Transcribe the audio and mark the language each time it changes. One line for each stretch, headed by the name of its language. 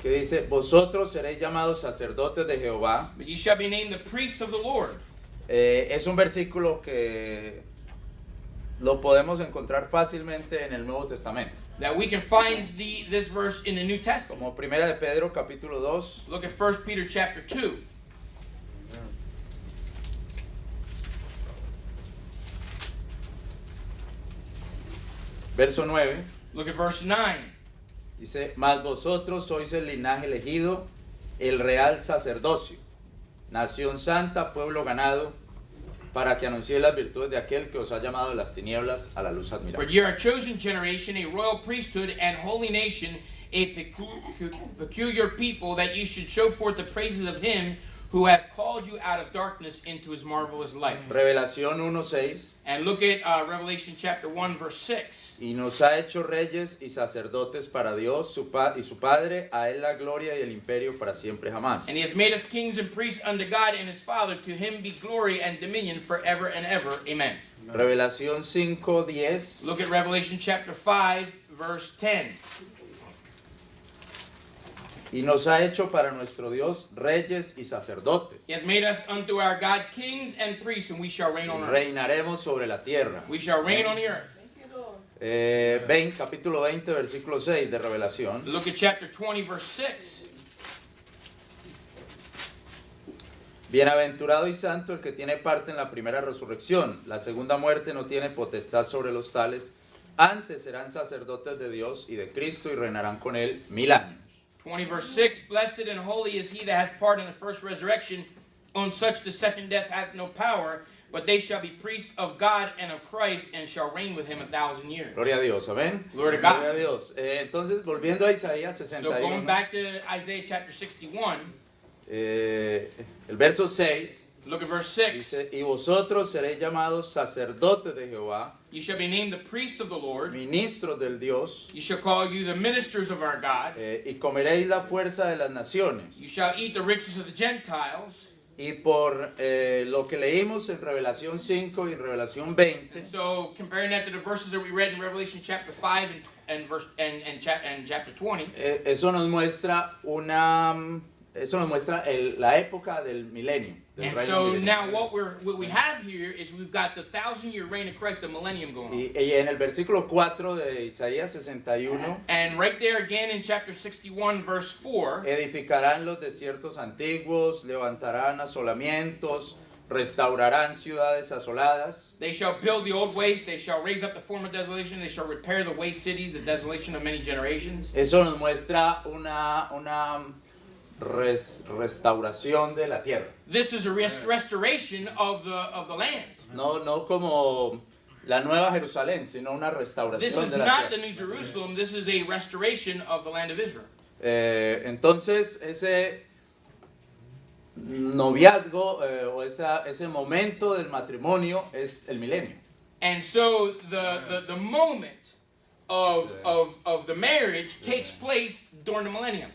Spanish: que dice, vosotros seréis llamados sacerdotes de Jehová.
English: But ye shall be named the priests of the Lord.
Spanish: Es un versículo que lo podemos encontrar fácilmente en el Nuevo Testamento.
English: That we can find this verse in the New Testament.
Spanish: Como Primera de Pedro capítulo 2,
English: Look at 1 Peter chapter 2.
Spanish: verso 9.
English: Look at verse 9.
Spanish: Dice, mas vosotros sois el linaje elegido, el real sacerdocio, nación santa, pueblo ganado, para que anunciéis las virtudes de aquel que os ha llamado de las tinieblas a la luz
English: For
Spanish: admirable.
English: ye are a chosen generation, a royal priesthood, and holy nation, a peculiar people, that ye should show forth the praises of him who hath called you out of darkness into his marvelous light.
Spanish: Revelación 1:6,
English: And look at Revelation chapter 1, verse 6.
Spanish: y nos ha hecho reyes y sacerdotes para Dios y su Padre, a él la gloria y el imperio para siempre jamás.
English: And he hath made us kings and priests unto God and his Father. To him be glory and dominion forever and ever. Amen.
Spanish: Revelación 5:10,
English: Look at Revelation chapter 5, verse 10.
Spanish: y nos ha hecho para nuestro Dios reyes y sacerdotes.
English: He hath made us unto our God kings and priests, and we shall reign on earth.
Spanish: Reinaremos sobre la tierra.
English: We shall reign on the earth.
Spanish: Capítulo 20, versículo 6 de Revelación.
English: Look at chapter 20, verse 6.
Spanish: Bienaventurado y santo el que tiene parte en la primera resurrección. La segunda muerte no tiene potestad sobre los tales. Antes serán sacerdotes de Dios y de Cristo y reinarán con él 1000 años.
English: 20 verse 6, Blessed and holy is he that hath part in the first resurrection. On such the second death hath no power, but they shall be priests of God and of Christ, and shall reign with him 1,000 years.
Spanish: Gloria a Dios, amén. Gloria a God. Gloria a Dios. Entonces, volviendo a Isaías
English: So going 61, back to Isaiah chapter 61,
Spanish: el verso 6
English: look at verse 6.
Spanish: dice, y vosotros seréis llamados sacerdotes de Jehová,
English: You shall be named the priests of the Lord.
Spanish: ministros del Dios,
English: You shall call you the ministers of our God.
Spanish: y comeréis la fuerza de las naciones.
English: You shall eat the riches of the Gentiles.
Spanish: Y por lo que leímos en Revelación 5 y en Revelación 20,
English: And so comparing that to the verses that we read in Revelation chapter 5 and chapter 20,
Spanish: eso nos muestra la época del milenio. Del
English: and
Spanish: reino
English: so
Spanish: milenio.
English: now what we have here is we've got the 1,000-year reign of Christ, the millennium going on.
Spanish: Y en el versículo 4 de Isaías 61,
English: And right there again in chapter 61 verse 4,
Spanish: edificarán los desiertos antiguos, levantarán asolamientos, restaurarán ciudades asoladas.
English: they shall build the old waste, they shall raise up the former desolation, they shall repair the waste cities, the desolation of many generations.
Spanish: Eso nos muestra una restauración de la tierra.
English: This is a restoration of the land.
Spanish: No como la Nueva Jerusalén, sino una
English: This
Spanish: restauración
English: is
Spanish: de la
English: not the
Spanish: tierra.
English: New Jerusalem, this is a restoration of the land of Israel.
Spanish: Entonces, ese noviazgo o ese momento del matrimonio es el milenio.
English: And so the moment of the marriage takes place during the millennium.